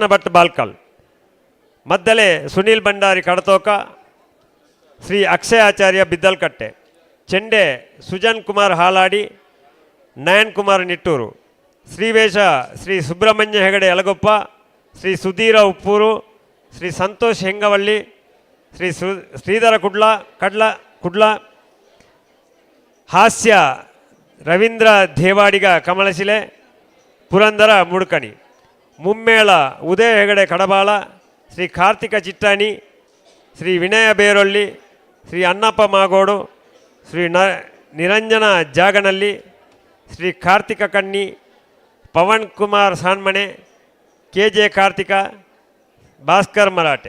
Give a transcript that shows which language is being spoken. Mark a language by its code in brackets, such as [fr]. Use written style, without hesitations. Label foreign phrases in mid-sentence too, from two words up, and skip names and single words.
[kn] ಭಟ್ ಬಾಲ್ಕಲ್, ಮದ್ದಲೆ ಸುನೀಲ್ ಭಂಡಾರಿ ಕಡತೋಕ, ಶ್ರೀ ಅಕ್ಷಯಾಚಾರ್ಯ ಬಿದ್ದಲ್ಕಟ್ಟೆ, ಚೆಂಡೆ ಸುಜನ್ ಕುಮಾರ್ ಹಾಲಾಡಿ, ನಯನ್ ಕುಮಾರ್ ನಿಟ್ಟೂರು, ಶ್ರೀವೇಷ ಶ್ರೀ ಸುಬ್ರಹ್ಮಣ್ಯ ಹೆಗಡೆ ಯಲಗೊಪ್ಪ, ಶ್ರೀ ಸುಧೀರ ಉಪ್ಪೂರು, ಶ್ರೀ ಸಂತೋಷ್ ಹೆಂಗವಳ್ಳಿ, ಶ್ರೀ ಶ್ರೀಧರ ಕುಡ್ಲ, ಹಾಸ್ಯ ರವೀಂದ್ರ ದೇವಾಡಿಗ ಕಮಲಶಿಲೆ, ಪುರಂದರ ಮುಡ್ಕಣಿ. ಮುಮ್ಮೇಳ ಉದಯ ಹೆಗಡೆ ಕಡಬಾಳ, ಶ್ರೀ ಕಾರ್ತಿಕ ಚಿಟ್ಟಾಣಿ, ಶ್ರೀ ವಿನಯ ಬೇರೊಳ್ಳಿ, ಶ್ರೀ ಅನ್ನಪ್ಪ ಮಾಗೋಡು, ಶ್ರೀ ನಿರಂಜನ ಜಾಗನಳ್ಳಿ, ಶ್ರೀ ಕಾರ್ತಿಕ ಕಣ್ಣಿ, ಪವನ್ ಕುಮಾರ್ ಸಾನ್ಮಣೆ, KJ ಕಾರ್ತಿಕ, ಭಾಸ್ಕರ್ ಮರಾಠೆ.